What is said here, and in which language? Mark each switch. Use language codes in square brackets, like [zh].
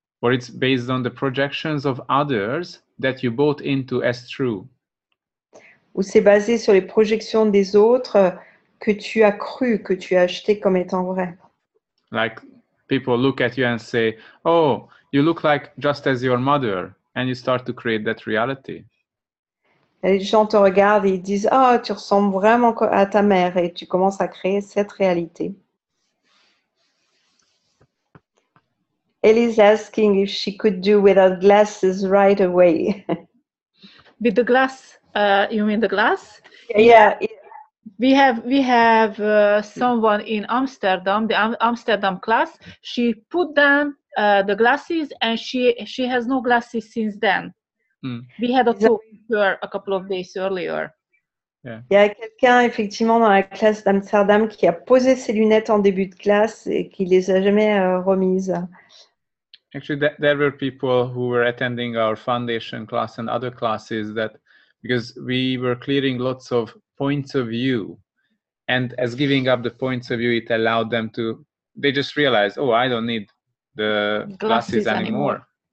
[en] Or it's based on the projections of others that you bought into as true. [fr] Ou c'est basé sur les projections des autres que tu as cru, que tu as acheté comme étant vrai. [en] Like people look at you and say, oh, you look like just as your mother, and you start to create that reality. [fr] Et les gens te regardent et ils disent « Oh, tu ressembles vraiment à ta mère » et tu commences à créer cette réalité. [en] Ellie's asking if she could do without glasses right away. With the glass, you mean the glass? Yeah. We have someone in Amsterdam, the Amsterdam class. She put down the glasses, and she has no glasses since then. We had a talk with her a couple of days earlier. Yeah. [fr] Il y a quelqu'un effectivement dans la classe d'Amsterdam qui a posé ses lunettes en début de classe et qui les a jamais remises. [en] Actually, there were people who were attending our foundation class and other classes that, because we were clearing lots of points of view, and as giving up the points of view, it allowed them to, they just realized, oh, I don't need the glasses anymore.